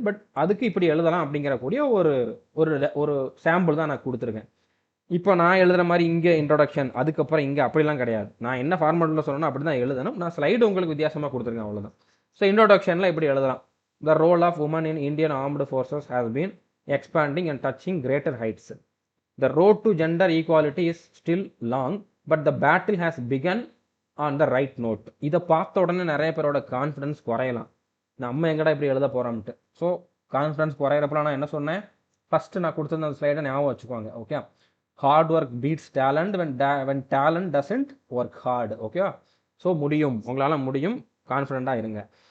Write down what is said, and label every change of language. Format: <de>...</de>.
<ta>But அதுக்கு இப்படி எழுதலாம் அப்படிங்கிற கூடிய ஒரு சாம்பிள் தான் நான் கொடுத்துருக்கேன். இப்போ நான் எழுதுகிற மாதிரி இங்கே இன்ட்ரோடக்ஷன், அதுக்கப்புறம் இங்கே அப்படிலாம் கிடையாது. நான் என்ன ஃபார்மேட்டில் சொல்லணும் அப்படி தான் எழுதணும். நான் ஸ்லைடு உங்களுக்கு வித்தியாசமாக கொடுத்துருக்கேன், அவ்வளோதான்.</ta> <en>so</en> <ta>இன்ட்ரோடக்ஷனில் இப்படி எழுதலாம்.</ta> <en>The role of women in Indian armed forces has been expanding and touching greater heights. The road to gender equality is still long, but the battle has begun on the right note.</en> <ta>இதை பார்த்த உடனே நிறைய பேரோட confidence குறையலாம். நம்ம எங்கடா இப்படி எழுத போகிறோம்ட்டு. ஸோ கான்ஃபிடன்ஸ் குறையிறப்பலாம் நான் என்ன சொன்னேன், ஃபஸ்ட்டு நான் கொடுத்துருந்த அந்த ஸ்லைடை ஞாபகம் வச்சுக்கோங்க.</ta> <en>Okay, hard work beats talent when talent doesn't work hard.</en> <ta>Okay, so முடியும், உங்களால் முடியும், கான்ஃபிடென்ட்டாக இருங்க.</ta>